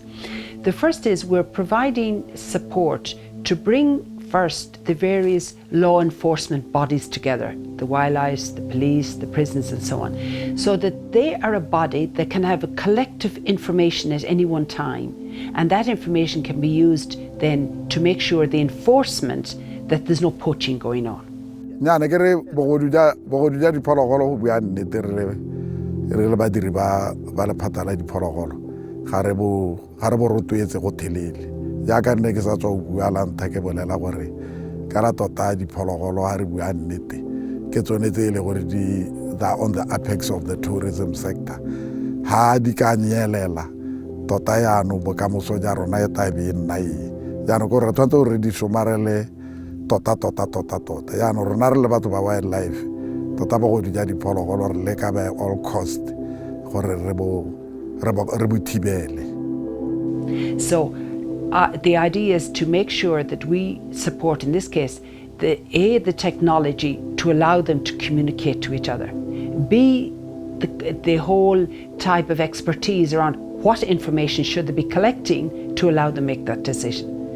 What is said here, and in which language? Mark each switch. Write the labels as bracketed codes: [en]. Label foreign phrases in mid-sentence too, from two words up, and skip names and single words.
[en] The first is we're providing support to bring first the various law enforcement bodies together, the wildlife, the police, the prisons and so on, so that they are a body that can have a collective information at any one time, and that information can be used then to make sure the enforcement that there's no poaching going on. [tn] Re le badiri ba lephata la diphologolo ga re bo rotloetse go thelele jaaka nne ke sa tswa go bua la ntlha ke bolela gore ka ra tota diphologolo ga re bua nnete ke tsone tse e le gore [en] they are on the apex of the tourism sector. [tn] Ha di ka nyelela tota yaanong bokamoso ja rona e tabe e nna ee jaanong kore re tshwanetse gore re di somarele tota yaanong rona re le batho ba wildlife tota bogodu ja diphologolo re leka [en] by all cost [tn] gore re bo thibele. [en] So the idea is to make sure that we support, in this case, the technology to allow them to communicate to each other. B, the whole type of expertise around what information should they be collecting to allow them make that decision.